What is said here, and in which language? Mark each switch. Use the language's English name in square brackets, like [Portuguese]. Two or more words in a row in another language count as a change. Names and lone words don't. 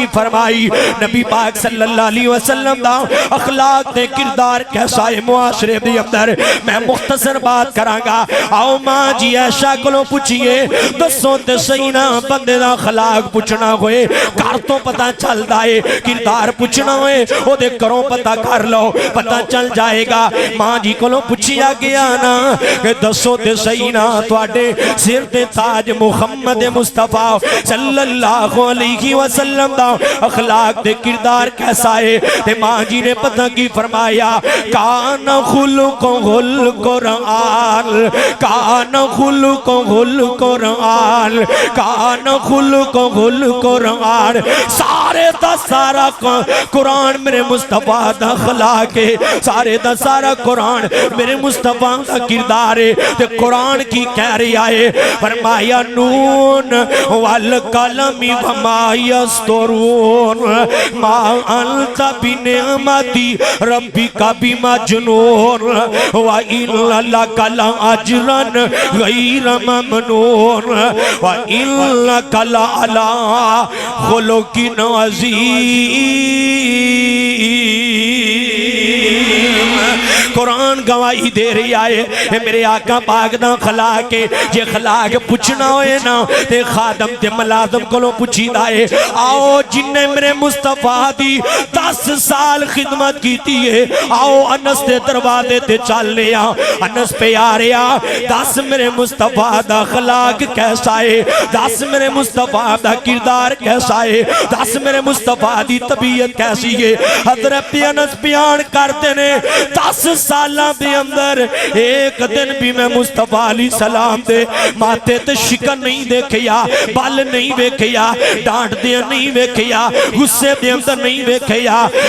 [Punjabi] فرمائی نبی پاک [Arabic] صلی اللہ علیہ وسلم [Punjabi] دا اخلاق تے کردار کیسا ہے معاشرے دے اندر میں مختصر بات کران گا آؤ ماں جی عائشہ کولوں پوچھئے دسو تے صحیح نہ بندے دا اخلاق پوچھنا ہوئے گھر تو پتہ چلدا ہے کردار پوچھنا ہوئے او دے کروں پتہ کر لو پتہ چل جائے گا ماں جی کولوں پوچھیا گیا نا کہ دسو تے صحیح نا تواڈے سر تے تاج محمد مصطفیٰ [Arabic] صلی اللہ علیہ وسلم [Punjabi] دا اخلاق تے کردار کیسا ہے تے ماں جی نے پتہ کی فرمایا [Arabic] کان خلقہ القرآن کان خلقہ القرآن کان خلقہ القرآن [Punjabi] سارے دا سارا قرآن میرے مصطفیٰ دا اخلاق ہے سارے دا سارا قرآن میرے مصطفیٰ دا کردار ہے تے قرآن کی کہہ رہی آئے فرمایا [Arabic] نون والقلم وما یسطرون ما انت بنعمتی ربک بمجنون وَإِنَّ لَكَ لَأَجْرًا غَيْرَ مَمْنُونَ وَإِنَّكَ لَعَلَىٰ خُلُقٍ [Punjabi] عَظِيمٍ قرآن گواہی دے رہی آئے میرے آقا پاک دا خلاق ہے جے خلاق پوچھنا ہوئے نا تے خادم تے ملازم کولوں پوچھی دائے آؤ جن نے میرے مصطفیٰ دی 10 سال خدمت کیتی ہے آؤ انس تے دروازے تے چل لیا انس پہ آ رہا 10 میرے مصطفیٰ دا خلاق کیسا ہے 10 میرے مصطفیٰ دا کردار کیسا ہے 10 میرے مصطفیٰ دی طبیعت کیسی ہے حضرت انس بیان کرتے نے 10 سالاں دے اندر ایک دن بھی میں مصطفیٰ [Arabic] علیہ السلام [Punjabi] دے ماتھے تے شکن نہیں دیکھیا بال نہیں دیکھیا ڈانٹ دیا نہیں دیکھیا غصے دے اندر نہیں دیکھیا